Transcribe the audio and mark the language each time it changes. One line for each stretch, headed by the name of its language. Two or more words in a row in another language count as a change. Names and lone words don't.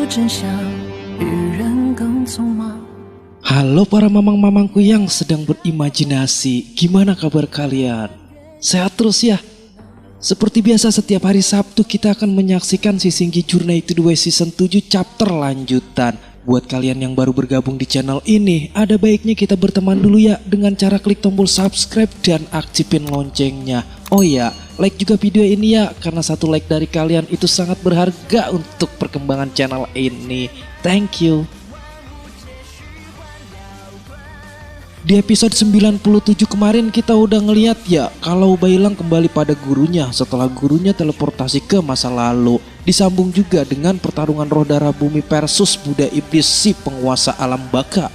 Indonesian: 想与人更匆忙。 Halo para mamang-mamangku yang sedang berimajinasi, gimana kabar kalian? Sehat terus ya? Seperti biasa setiap hari Sabtu kita akan menyaksikan Sisinggi Journey to the West Season 7 chapter lanjutan. Buat kalian yang baru bergabung di channel ini, ada baiknya kita berteman dulu ya dengan cara klik tombol subscribe dan aktifin loncengnya. Oh ya, like juga video ini ya, karena satu like dari kalian itu sangat berharga untuk perkembangan channel ini.
English: Thank you.
Indonesian: Di episode 97 kemarin kita udah ngeliat ya kalau Bailang kembali pada gurunya setelah gurunya teleportasi ke masa lalu. Disambung juga dengan pertarungan roh darah bumi versus Buddha Iblis si penguasa alam baka.